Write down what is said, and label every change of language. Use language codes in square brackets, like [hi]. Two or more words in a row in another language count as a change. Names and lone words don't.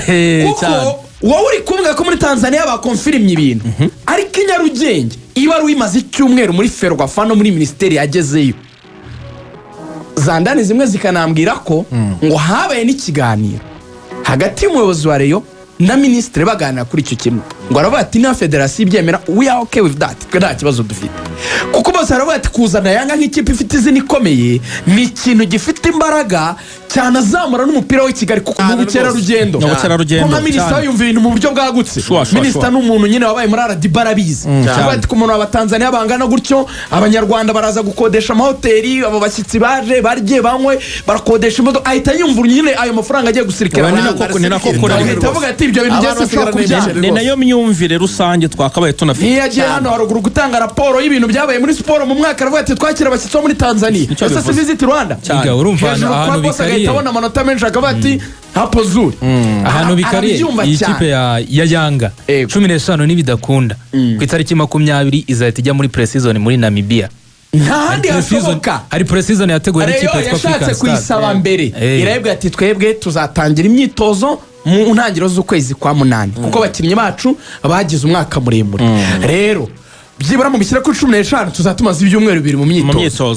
[rw] kuko wowe uri kumwe ko muri Tanzania bakonfirimye ibintu ariko Nyarugenge ibaruwa imaze icyumweru muri Ferwafa no muri ministeri yagezeyo zandani zimwe zikanambwira ko ngo habaye n'ikiganiro hagati y'umuyobozi wa Rayon na ministre baganira kuri icyo kintu ngo aravuga ati na federasiyo ibyemera [en] we are okay with that [rw] nta kibazo dufite kuko bose aravuga ati kuzana Yanga nk'ikipe ifite izina ikomeye ni ikintu gifite imbaraga cyane azamura n'umupira w'i Kigali kuko mu bukerarugendo nka minisita yumva ibintu mu buryo bwagutse minisita n'umuntu nyine wabaye muri RDB arabizi aravuga ati ku muntu w'Abatanzania bangana gutyo abanyarwanda baraza gukodesha amahoteli abo bashyitsi baje barye banywe barakodesha imodoka ahita yumva nyine ayo mafaranga agiye gusirikira ni nako avuga ati ibyo bintu byose ushobora kubyara ni nayo myumvire rusange twakabaye tunafite niyagiye hano haruguru gutanga raporo y'ibintu byabaye muri siporo mu mwaka aravuga ati twakira abashyitsi bo muri Tanzania ese si visit Rwanda urumva ahantu bikariye abona amanota menshi akavuga ati hapo zuri ahantu bikariye iyi kipe ya Yanga 15 nibidakunda ku itariki 20 izahita ijya muri pre-season muri Namibia ntahandi hashoboka hari pre-season yateguwe n'ikipe yashatse kuyisaba mbere irayibwa ati twebwe tuzatangira imyitozo mu ntangiriro z'ukwezi kwa munani kuko abakinnyi bacu bagize umwaka muremure rero byibura mu bishyira kuri 15 tuzatumaza ibyumweru bibiri mu myitozo